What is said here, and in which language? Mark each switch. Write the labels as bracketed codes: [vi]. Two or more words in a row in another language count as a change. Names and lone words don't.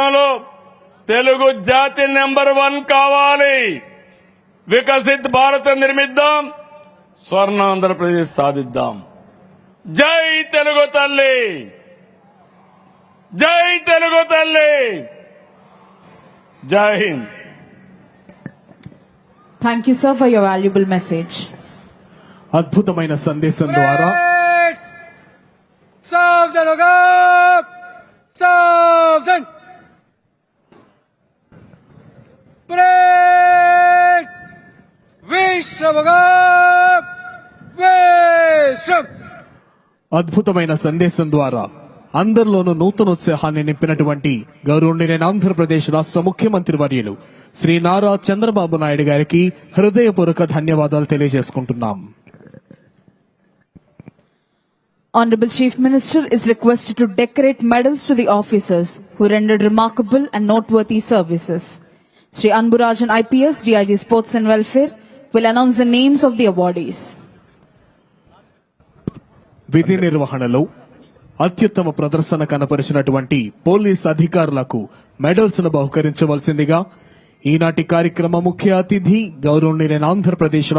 [te] ప్రపంచంలో తెలుగు జాతి నెంబర్ 1 కావాలి. [hi] विकसित भारत [te] నిర్మిద్దాం, స్వర్ణాంధ్రప్రదేశ్ సాధిద్దాం. జై తెలుగు తల్లి, జై తెలుగు తల్లి, జై హింద్. [en] Thank you, sir, for your valuable message. [te] అద్భుతమైన సందేశం ద్వారా [hi] सावधान होगा, सावधान. परेड विश्राम होगा, विश्राम. [te] అద్భుతమైన సందేశం ద్వారా అందరిలోనూ నూతనోత్సాహాన్ని నింపినటువంటి గౌరవనీయులైన ఆంధ్రప్రదేశ్ రాష్ట్ర ముఖ్యమంత్రి వర్యులు శ్రీ నారా చంద్రబాబు నాయుడు గారికి హృదయపూర్వక ధన్యవాదాలు తెలియజేసుకుంటున్నాం. [en] Honorable Chief Minister is requested to decorate medals to the officers who rendered remarkable and noteworthy services. Sri Anburajan IPS, DIG Sports and Welfare, will announce the names of the awardees. [te] విధి నిర్వహణలో అత్యుత్తమ ప్రదర్శన కనపరిచినటువంటి పోలీస్ అధికారులకు మెడల్స్ ను బహుకరించవలసిందిగా ఈనాటి కార్యక్రమ ముఖ్య అతిథి గౌరవనీయులైన ఆంధ్రప్రదేశ్